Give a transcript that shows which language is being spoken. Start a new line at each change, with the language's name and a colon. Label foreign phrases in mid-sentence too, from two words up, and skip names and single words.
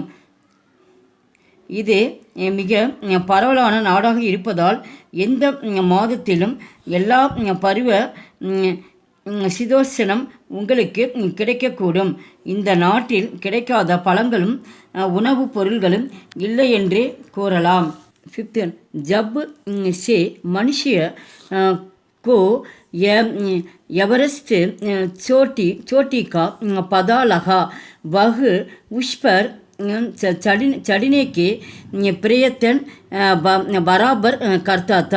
Tamil: இது மிக பரவலான நாடாக இருப்பதால் எந்த மாதத்திலும் எல்லா பருவ சீதோஷ்ணம் உங்களுக்கு கிடைக்கக்கூடும். இந்த நாட்டில் கிடைக்காத பழங்களும் உணவுப் பொருள்களும் இல்லை என்றே கூறலாம். 5.
Hindi: जब से मनुष्य को एवरेस्ट चोटी का पता लगा वह उस पर चढ़ने के प्रयत्न बराबर करता था.